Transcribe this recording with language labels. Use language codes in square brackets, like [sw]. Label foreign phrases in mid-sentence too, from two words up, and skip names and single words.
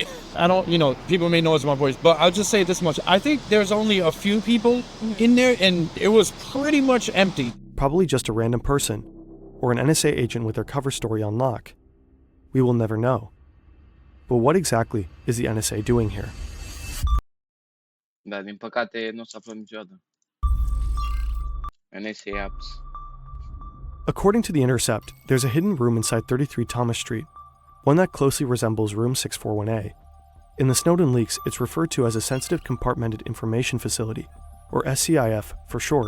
[en] I don't, people may notice my voice, but I'll just say this much. I think there's only a few people in there and it was pretty much empty. Probably just a random person, or an NSA agent with their cover story on lock. We will never know. But what exactly is the NSA doing here? [ro] Da, din păcate nu o să aflăm niciodată. [en] NSA apps. According to The Intercept, there's a hidden room inside 33 Thomas Street, one that closely resembles Room 641A. In the Snowden leaks, it's referred to as a Sensitive Compartmented Information Facility, or SCIF for short.